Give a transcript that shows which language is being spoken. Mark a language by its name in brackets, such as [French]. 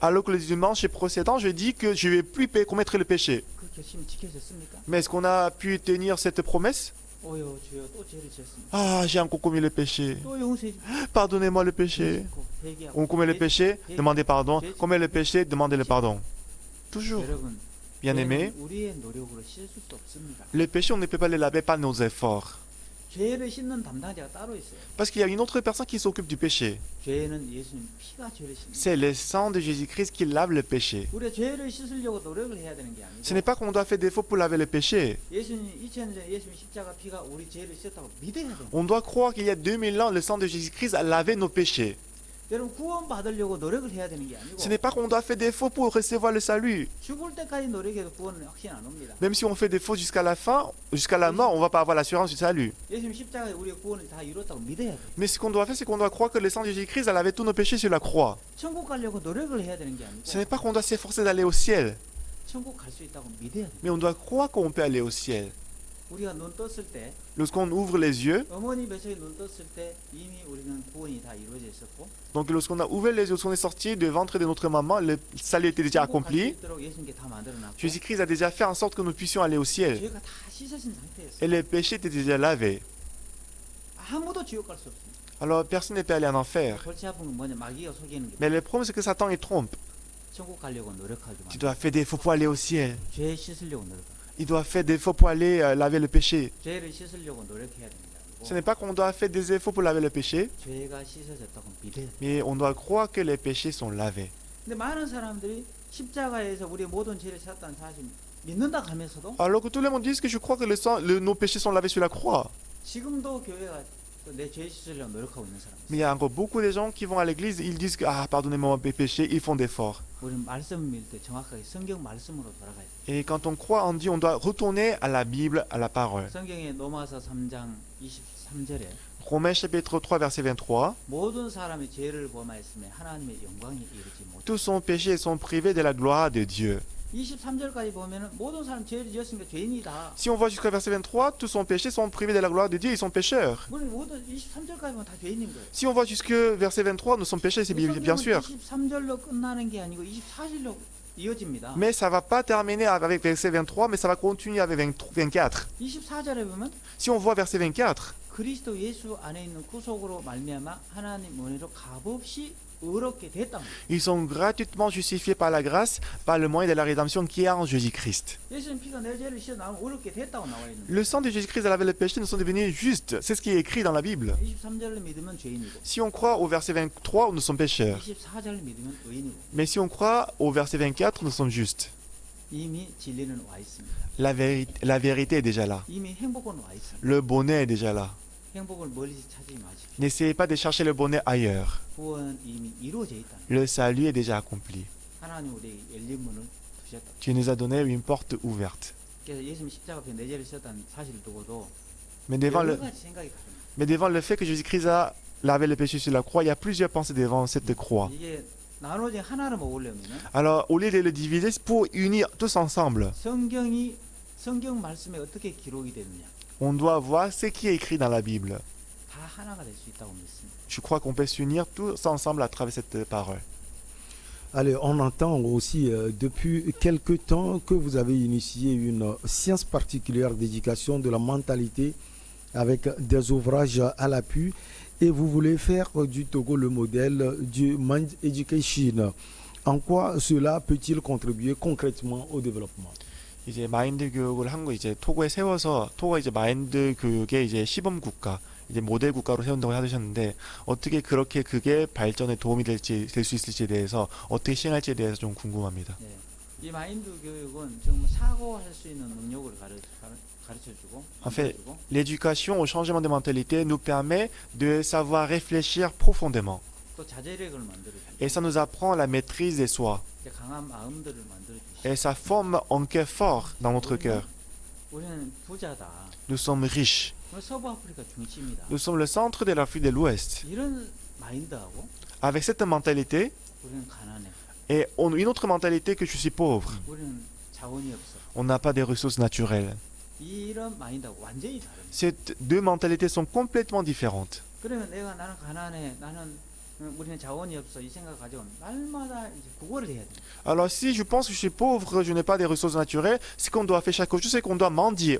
[French] alors que le dimanche précédent, je dis que je ne vais plus commettre le péché. [Korean] 그 결심이 지켜졌습니까? [French] Mais est-ce qu'on a pu tenir cette promesse? [Korean] 오요 주여 또 죄를 지었습니다. [French] Ah, j'ai encore commis le péché. [Korean] 또 용서해 주십시오. [French] Pardonnez-moi le péché. [Korean] 회개하고 [French] On commet le péché, demandez pardon. Commet le péché, demandez le pardon. Toujours. [Korean] 여러분 [French] Bien-aimés, [Korean] 죄는 우리의 노력으로 씻을 수 없습니다. [French] le péché, on ne peut pas le laver par nos efforts. [Korean] 죄를 씻는 담당자가 따로 있어요. [French] Parce qu'il y a une autre personne qui s'occupe du péché. [Korean] 죄는 예수님 피가 죄를 씻는. [French] C'est le sang de Jésus-Christ qui lave le péché. [Korean] 우리가 죄를 씻으려고 노력을 해야 되는 게 [French] Ce n'est [Korean] 아니고 [French] pas qu'on doit faire des efforts pour laver le péché. [Korean] 예수님 2000년 전에 예수님 십자가 피가 우리 죄를 씻었다고 믿어야 돼요. [French] On doit croire qu'il y a 2000 ans, le sang de Jésus-Christ a lavé nos péchés. [Korean] 여러분 구원 받으려고 노력을 해야 되는 게 아니고 [French] Ce n'est pas qu'on doit faire des efforts pour recevoir le salut. [Korean] 죽을 때까지 노력해도 구원은 확신 안 옵니다. [French] Même si on fait des efforts jusqu'à la fin, jusqu'à la mort, on ne va pas avoir l'assurance du salut. [Korean] 예수님 십자가에 우리의 구원을 다 이뤘다고 믿어야 돼요. [French] Mais ce qu'on doit faire, c'est qu'on doit croire que le sang de Jésus-Christ a lavé tous nos péchés sur la croix. [Korean] 천국 가려고 노력을 해야 되는 게 [French] Ce n'est pas qu'on doit s'efforcer d'aller au ciel, [Korean] 천국 갈 수 있다고 믿어야 돼요. [French] mais on doit croire qu'on peut aller au ciel. [Korean] 우리가 눈 떴을 때 [French] Lorsqu'on ouvre les yeux, [Korean] 어머니 뱃속에 눈 떴을 때 이미 우리는 구원이 다 이루어져 있었고 [French] donc lorsqu'on a ouvert les yeux, lorsqu'on est sorti du ventre de notre maman, le salut était déjà [Korean] 천국 갈수 [French] accompli. [Korean] 있도록 예수님께 다 만들어놨고 [French] Jésus-Christ a déjà fait en sorte que nous puissions aller au ciel. [Korean] 죄가 다 씻어진 상태였어요. [French] Et les péchés étaient déjà lavés. [Korean] 아무도 지옥 갈 수 없습니다. [French] Alors personne ne peut aller en enfer. [Korean] 골치 아픈 건 뭐냐 마귀가 속이는 게 [French] Mais le problème, c'est que Satan, il trompe. [Korean] 천국 가려고 노력하지 [French] Tu [Korean] 마. [French] dois faire des efforts pour aller au ciel. [Korean] 죄 씻으려고 노력하. [French] Il doit faire des efforts pour aller laver le péché. [Korean] 죄를 씻으려고 노력해야 됩니다. [French] Ce n'est pas qu'on doit faire des efforts pour laver le péché, [Korean] 죄가 씻어졌다고 믿어야 돼요. [French] mais on doit croire que les péchés sont lavés. [Korean] 근데 많은 사람들이 십자가에서 우리의 모든 죄를 샀다는 사실 믿는다 하면서도 [French] Alors que tout le monde dit que je crois que nos péchés sont lavés sur la croix. [Korean] 지금도 교회가 내 죄 씻으려고 노력하고 있는 사람 [French] Mais il y [Korean] 있어요. [French] a encore beaucoup de gens qui vont à l'église, ils disent que pardonnez-moi mes péchés, ils font d'efforts. [Korean] 우리는 말씀 믿을 때 정확하게 성경 말씀으로 돌아가야 돼요. [French] Et quand on croit en Dieu, on doit retourner à la Bible, à la parole. [Korean] 성경의 로마서 3장 23절에 [French] Romains chapitre 3 verset 23. [Korean] 모든 사람이 죄를 범하였음에 하나님의 영광에 이르지 못해. [French] Tous sont péchés et sont privés de la gloire de Dieu. [Korean] 23절까지 보면은 모든 사람 죄를 지었으니까 죄인이다. [French] Si on voit jusqu'au verset 23, tous sont péchés, sont privés de la gloire de Dieu, ils sont pécheurs. [Korean] 우리 모두 23절까지 보면 다 죄인인 거예요. [French] Si on voit jusqu'au verset 23, nous sommes péchés, c'est bien sûr. [Korean] 23절로 끝나는 게 아니고 24절로 이어집니다. [French] Mais ça ne va pas terminer avec verset 23, mais ça va continuer avec 24. [Korean] 24절에 보면 [French] Si on voit verset 24, [Korean] 그리스도 예수 안에 있는 구속으로 말미암아 하나님 은혜로 값없이 의롭게 됐다. [French] ils sont gratuitement justifiés par la grâce, par le moyen de la rédemption qui est en Jésus-Christ. [Korean] 예수님 피가 내 죄를 씻어 나오면 의롭게 됐다고 나와 있는. [French] Le sang de Jésus-Christ a lavé le péché, nous sommes devenus justes. C'est ce qui est écrit dans la Bible. [Korean] 23절을 믿으면 죄인이고 [French] Si on croit au verset 23, nous sommes pécheurs. [Korean] 24절을 믿으면 의인이고 [French] Mais si on croit au verset 24, nous sommes justes. [Korean] 이미 진리는 와 있습니다. [French] La vérité est déjà là. [Korean] 이미 행복은 와 있습니다. [French] Le bonheur est déjà là. [Korean] 행복을 멀리서 찾지 마십시오. [French] N'essayez pas de chercher le bonheur ailleurs. [Korean] 구원은 이미 이루어져 있다. [French] Le salut est déjà accompli. [Korean] 하나님 우리에게 열린 문을 두셨다. [French] Tu nous as donné une porte ouverte. [Korean] 그래서 예수님 십자가 앞에 내 죄를 씻었다는 사실을 두고도 [French] Mais devant [Korean] 여러 [French] le, [Korean] 가지 생각이 다릅니다. [French] mais devant le fait que Jésus-Christ a lavé le péché sur la croix, il y a plusieurs pensées devant cette croix. [Korean] 이게 나눠진 하나를 먹으려면은 [French] Alors, au lieu de le diviser, c'est pour unir tous ensemble. [Korean] 성경 말씀에 어떻게 기록이 되느냐 [French] On doit voir ce qui est écrit dans la Bible. [Korean] 다 하나가 될 수 있다고 믿습니다. [French] Je crois qu'on peut s'unir tous ensemble à travers cette parole. Allez, on entend aussi depuis quelque temps que vous avez initié une science particulière d'éducation de la mentalité avec des ouvrages à l'appui et vous voulez faire du Togo le modèle du Mind Education. En quoi cela peut-il contribuer concrètement au développement? [Korean] 이제 마인드 교육을 한 거 이제 토고에 세워서 토고가 이제 마인드 교육의 이제 시범 국가, 이제 모델 국가로 세운다고 하셨는데 어떻게 그렇게 그게 발전에 도움이 될 수 있을지에 대해서 어떻게 시행할지에 대해서 좀 궁금합니다. 네. 이 마인드 교육은 정말 사고할 수 있는 능력을 가르쳐주고 [French] En fait, [Korean] 가르쳐주고 [French] l'éducation au changement de mentalité nous permet de savoir réfléchir profondément. [Korean] 또 자제력을 만들어주고 [French] Et ça nous apprend la maîtrise de soi. [Korean] 강한 마음들을 만들어주고 [French] Et ça forme un cœur fort dans notre cœur. [Korean] 우리는 부자다. [French] Nous sommes riches. [Korean] 서부 아프리카 중심이다. [French] Nous sommes le centre de l'Afrique de l'Ouest. [Korean] 이런 마인드하고 [French] Avec cette mentalité [Korean] 우리는 가난해. [French] et une autre mentalité que je suis pauvre. [Korean] 우리는 자원이 없어. [French] On n'a pas de ressources naturelles. [Korean] 이런 마인드하고 완전히 다릅니다. [French] Ces deux mentalités sont complètement différentes. [Korean] 그러면 나는 가난해. 우리는 자원이 없어. 이 생각 가지고 날마다 이제 구걸을 해야 돼. [French] Alors si je pense que je suis pauvre, je n'ai pas de ressources naturelles, ce qu'on doit faire chaque jour, c'est qu'on doit mendier.